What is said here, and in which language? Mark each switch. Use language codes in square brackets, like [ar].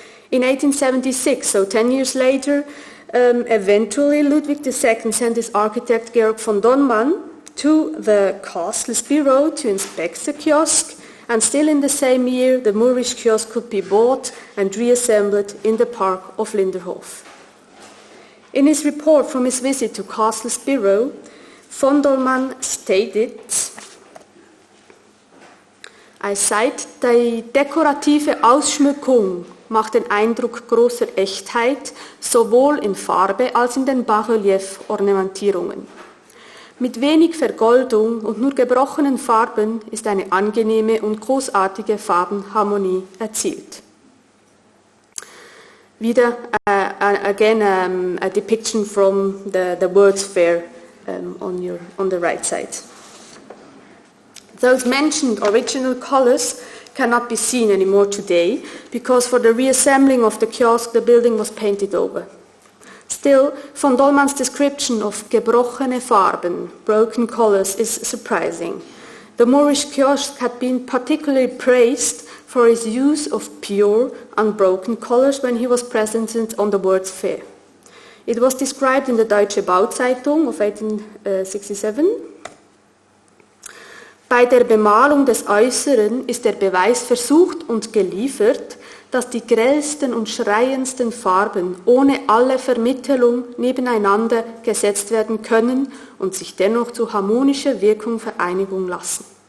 [en] In 1876, so 10 years later, eventually Ludwig II sent his architect Georg von Dornmann to the castle Spiro to inspect the kiosk, and still in the same year the Moorish kiosk could be bought and reassembled in the park of Linderhof. In his report from his visit to Castle Spiro, von Dornmann stated, [de] er sagt, die dekorative Ausschmückung macht den Eindruck großer Echtheit, sowohl in Farbe als in den Bas-Relief-Ornamentierungen. Mit wenig Vergoldung und nur gebrochenen Farben ist eine angenehme und großartige Farbenharmonie erzielt. [en] Wieder, again, a depiction from the World's Fair on the right side. Those mentioned original colors cannot be seen anymore today because for the reassembling of the kiosk the building was painted over. Still, von Dornmann's description of [de] gebrochene Farben, [en] broken colors, is surprising. the Maurice Kiosk had been particularly praised for his use of pure, unbroken colors when he was present on the World's Fair. It was described in the Deutsche Bauzeitung of 1867. [de] Bei der Bemalung des Äußeren ist der Beweis versucht und geliefert, dass die grellsten und schreiendsten Farben ohne alle Vermittelung nebeneinander gesetzt werden können und sich dennoch zu harmonischer Wirkung vereinigen lassen.